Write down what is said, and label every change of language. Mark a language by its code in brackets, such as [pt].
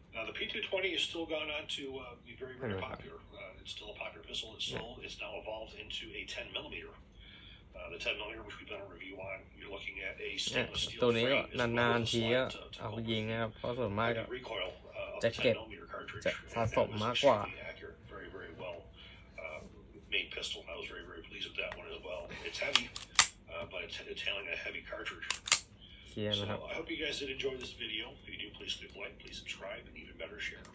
[en] Now the P220 has still gone on to be very, very popular. It's still a popular pistol. It's now evolved into a 10 millimeter. The 10 millimeter, which we've done a review on, you're looking at a stainless steel [th] ตัวนี้ก็ [en] frame. [th] นานๆทีก็เอายิงนะครับเพราะส่วนมากก็จะเก็บจะสะสมมากกว่า [en] Very, very well made pistol. I was very, very pleased with that one as well. It's heavy, but it's handling a heavy cartridge. So I hope you guys did enjoy this video. If you do, please click like, please subscribe, and even better, share.